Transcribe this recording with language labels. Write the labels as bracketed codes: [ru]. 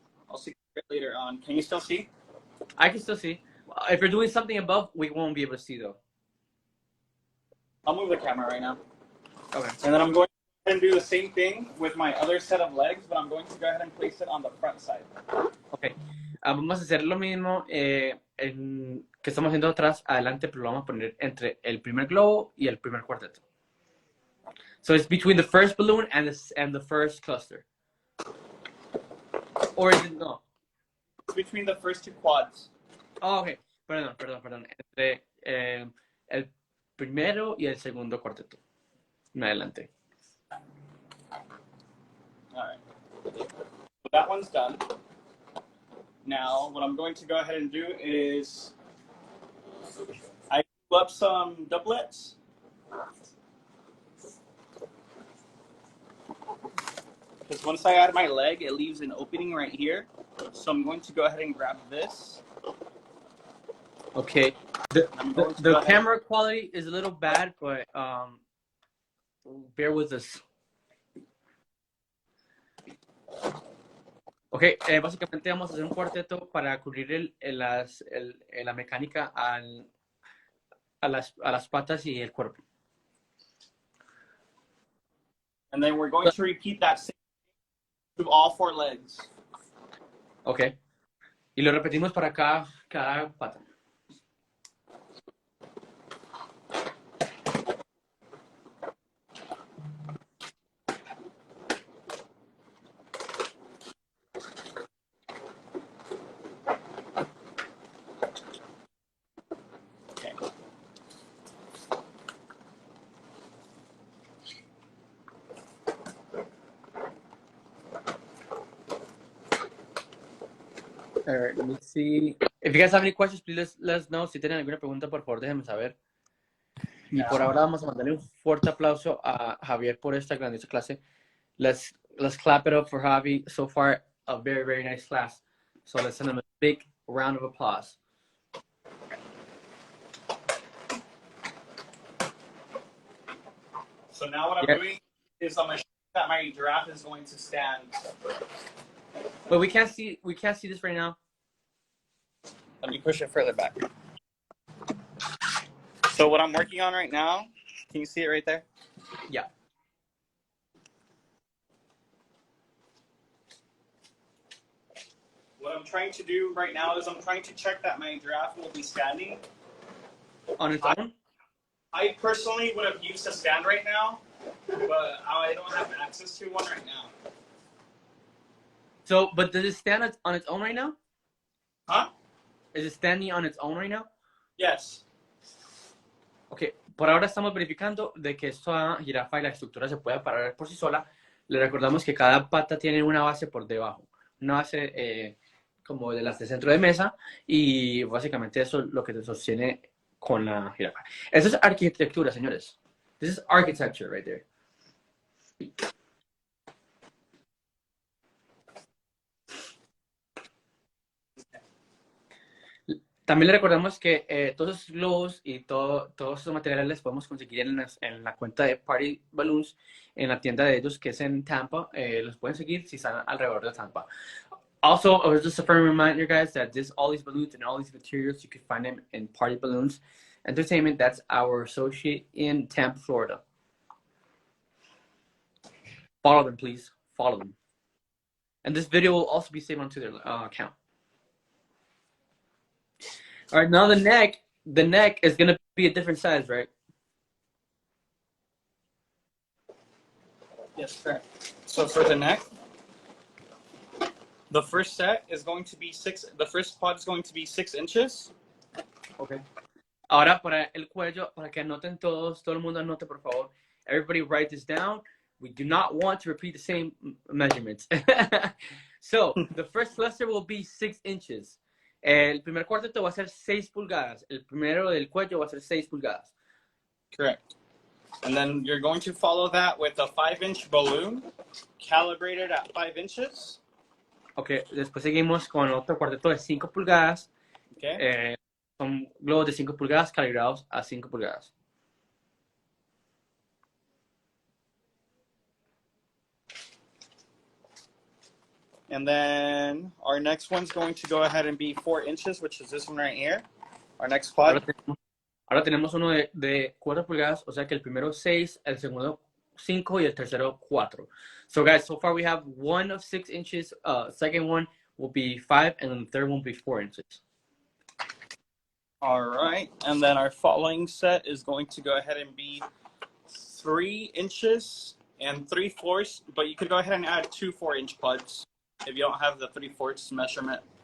[en] I'll see it later on. Can you still see? I can still see. If you're doing something above, we won't be able to see though. I'll move the camera right now. Okay. And then I'm going to do the same thing with my other set of legs, but I'm going to go ahead and place it on the front side. Okay. [es] Vamos a hacer lo mismo que estamos haciendo atrás, adelante, pero lo vamos a poner entre el primer globo y el primer cuarteto. [en] So it's between the first balloon and the first cluster. Or is it no? It's between the first two quads. Oh, okay. [es] Perdón. Entre el primero y el segundo cuarteto. Adelante. [en] All right. So that one's done. Now, what I'm going to go ahead and do is I pull up some doublets. Because once I add my leg, it leaves an opening right here. So I'm going to go ahead and grab this. Okay. The camera quality is a little bad, but bear with us. [es] Ok, básicamente vamos a hacer un cuarteto para cubrir la mecánica a las patas y el cuerpo. [en] And then we're going to repeat that same to all four legs. [es] Ok. Y lo repetimos para cada pata. [en] All right, let me see. If you guys have any questions, please let us know. [es] Si tienen alguna pregunta, por favor, déjenme saber. Y por ahora vamos a mandarle un fuerte aplauso a Javier por esta grandiosa clase. [en] Let's clap it up for Javi. So far, a very, very nice class. So let's send him a big round of applause. So now what I'm doing is I'm going to show that my giraffe is going to stand. But we can't see this right now. Let me push it further back. So what I'm working on right now, can you see it right there? Yeah. What I'm trying to do right now is I'm trying to check that my giraffe will be standing. On its own? I personally would have used a stand right now, but I don't have access to one right now. So, but does it stand on its own right now? Huh? Is it standing on its own right now? Yes. [es] Ok, por ahora estamos verificando de que esta jirafa y la estructura se pueda parar por sí sola. Le recordamos que cada pata tiene una base por debajo, una base como de las de centro de mesa, y básicamente eso es lo que se sostiene con la jirafa. Eso es arquitectura, señores. [en] This is architecture right there. [es] También le recordamos que todos esos globos y todos esos materiales los podemos conseguir en la cuenta de Party Balloons, en la tienda de ellos que es en Tampa. Los pueden seguir si están alrededor de Tampa. [en] Also, just a friendly reminder, guys, that all these balloons and all these materials, you can find them in Party Balloons Entertainment. That's our associate in Tampa, Florida. Follow them, please. Follow them. And this video will also be saved onto their account. All right, now the neck is gonna be a different size, right? Yes, correct. So for the neck, the first set is going to be the first quad is going to be 6 inches. Okay. [es] Ahora para el cuello, para que anoten todos, todo el mundo anote por favor. [en] Everybody write this down. We do not want to repeat the same measurements. So, the first cluster will be 6 inches. [es] El primer cuarteto va a ser 6 pulgadas. El primero del cuello va a ser 6 pulgadas. [en] Correct. And then you're going to follow that with a 5-inch balloon, calibrated at 5 inches. [es] Ok, después seguimos con otro cuarteto de 5 pulgadas. [en] Okay. [es] Son globos de 5 pulgadas calibrados a 5 pulgadas. [en] And then our next one's going to go ahead and be 4 inches, which is this one right here. Our next quad. [es] Ahora tenemos uno de 4 pulgadas, o sea que el primero 6, el segundo 5 y el tercero 4. [en] So guys, so far we have one of 6 inches, second one will be 5, and then the third one will be 4 inches. All right, and then our following set is going to go ahead and be 3 inches and 3/4, but you could go ahead and add 2 4-inch quads if you don't have the 3/4 measurement.